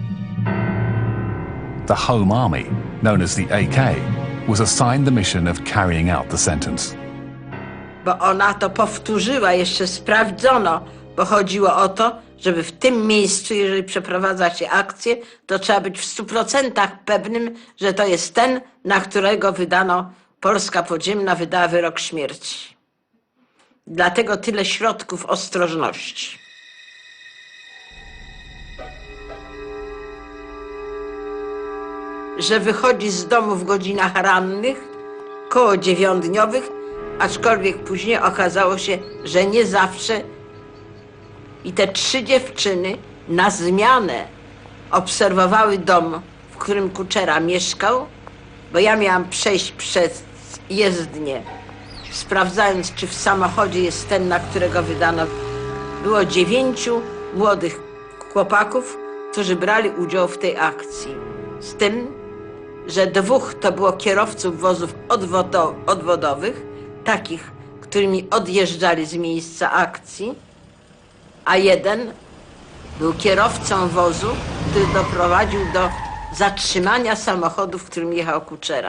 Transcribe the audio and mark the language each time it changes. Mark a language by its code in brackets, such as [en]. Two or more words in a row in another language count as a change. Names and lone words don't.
[en] The Home Army, known as the AK, was assigned the mission of carrying out the sentence. [pl] Bo ona to powtórzyła, jeszcze sprawdzono, bo chodziło o to, żeby w tym miejscu, jeżeli przeprowadza się akcję, to trzeba być w 100% pewnym, że to jest ten, na którego Polska podziemna wydała wyrok śmierci. Dlatego tyle środków ostrożności. Że wychodzi z domu w godzinach rannych, koło 9-dniowych, aczkolwiek później okazało się, że nie zawsze. I te 3 dziewczyny na zmianę obserwowały dom, w którym Kuchera mieszkał, bo ja miałam przejść przez jezdnię, sprawdzając, czy w samochodzie jest ten, na którego wydano. Było 9 młodych chłopaków, którzy brali udział w tej akcji. Z tym, że 2 to było kierowców wozów odwodowych, takich, którymi odjeżdżali z miejsca akcji, a 1 był kierowcą wozu, który doprowadził do zatrzymania samochodu, w którym jechał Kuchera.